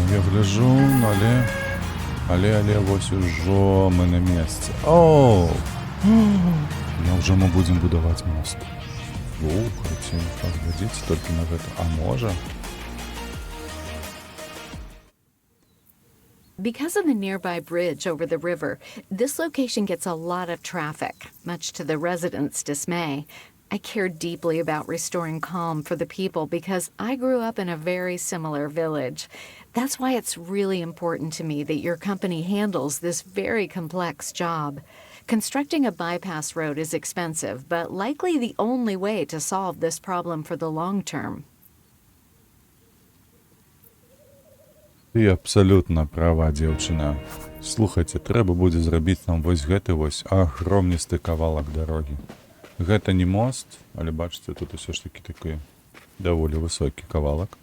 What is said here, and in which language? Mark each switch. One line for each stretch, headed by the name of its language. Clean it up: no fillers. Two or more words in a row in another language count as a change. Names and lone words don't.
Belarusian: Я гляжу, але вось ужо мы на месцы. Оу! Няўжо мы будзем будаваць мост? Слухайце, паглядзіце толькі на гэта. А можа?
English: Because of the nearby bridge over the river, this location gets a lot of traffic, much to the residents' dismay. I care deeply about restoring calm for the people because I grew up in a very similar village. That's why it's really important to me that your company handles this very complex job. Constructing a bypass road is expensive, but likely the only way to solve this problem for the long term.
Belarusian: Ты абсалютна права, дзяўчына. Слухайце, трэба будзе зрабіць нам вось гэты вось агромністы кавалак дарогі. Гэта не мост, але бачыце, тут усё ж такі такі даволі высокі кавалак.